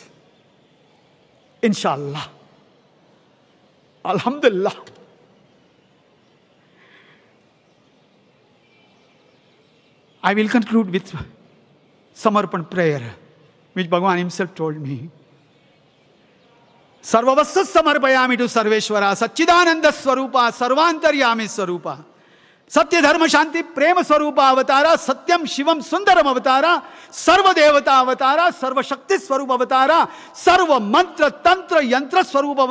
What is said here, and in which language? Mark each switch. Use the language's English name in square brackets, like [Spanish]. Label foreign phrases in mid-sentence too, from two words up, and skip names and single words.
[Arabic] إن شاء الله. الحمد لله. [English] I will conclude with Samarpan prayer, which Bhagavan himself told me. [Sanskrit] सर्वस्वं समर्पयामि to सर्वेश्वर, सच्चिदानन्द स्वरूप, सर्वान्तर्यामि स्वरूप. सत्य धर्म शान्ति प्रेम स्वरूप अवतार, सत्यं शिवं सुन्दरम् अवतार, सर्व देवता अवतार, सर्व शक्ति स्वरूप अवतार, सर्व मन्त्र तन्त्र यन्त्र स्वरूप